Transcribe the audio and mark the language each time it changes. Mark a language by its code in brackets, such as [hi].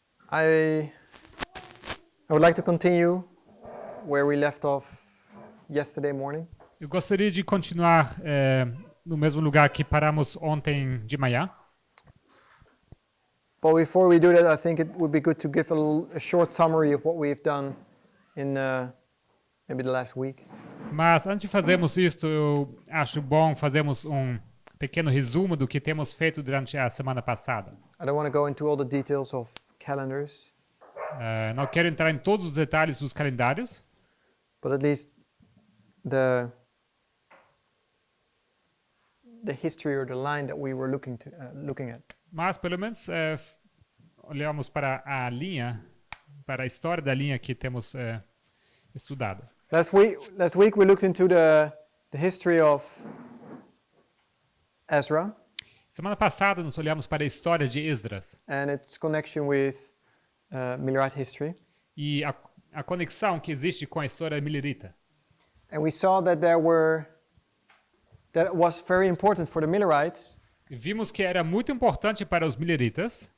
[en] I would like to continue where we left off yesterday morning. [pt] Eu gostaria de continuar no mesmo lugar que paramos ontem de manhã. [en] But before we do that, I think it would be good to give a short summary of what we've done in maybe the last week. [pt] Mas antes de fazermos isto, eu acho bom fazermos um pequeno resumo do que temos feito durante a semana passada. [en] I don't want to go into all the details of calendars, [pt] Não quero entrar em todos os detalhes dos calendários, [en] but at least the history or the line that we were looking at. [pt] mas pelo menos olhamos para a linha, para a história da linha que temos estudado. [en] Last week we looked into the history of Ezra [pt] Semana passada nós olhamos para a história de Esdras [en] and its connection with Millerite history. [pt] e a conexão que existe com a história millerita. [en] And we saw that it was very important for the Millerites [pt] Vimos que era muito importante para os milleritas